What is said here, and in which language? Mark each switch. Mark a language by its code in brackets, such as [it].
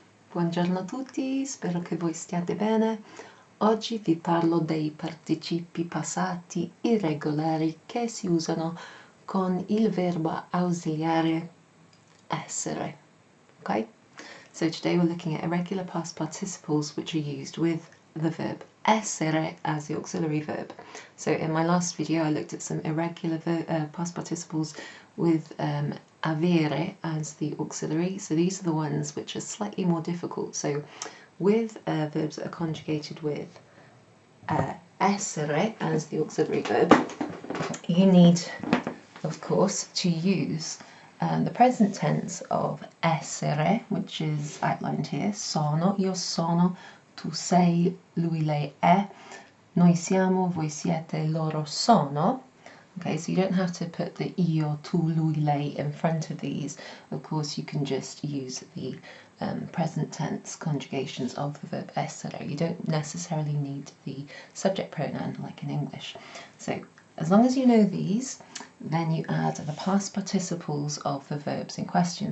[it] Buongiorno a tutti, spero che voi stiate bene. Oggi vi parlo dei participi passati irregolari che si usano con il verbo ausiliare essere. [en] Okay? So today we're looking at irregular past participles which are used with the verb essere as the auxiliary verb. So in my last video I looked at some irregular past participles with avere as the auxiliary. So these are the ones which are slightly more difficult. So with verbs that are conjugated with essere as the auxiliary verb, you need, of course, to use the present tense of essere, which is outlined here. [it] Sono, io sono, tu sei, lui, lei è, noi siamo, voi siete, loro sono. [en] Okay, so you don't have to put the io, tu, lui, lei in front of these. Of course, you can just use the present tense conjugations of the verb essere. You don't necessarily need the subject pronoun like in English. So as long as you know these, then you add the past participles of the verbs in question.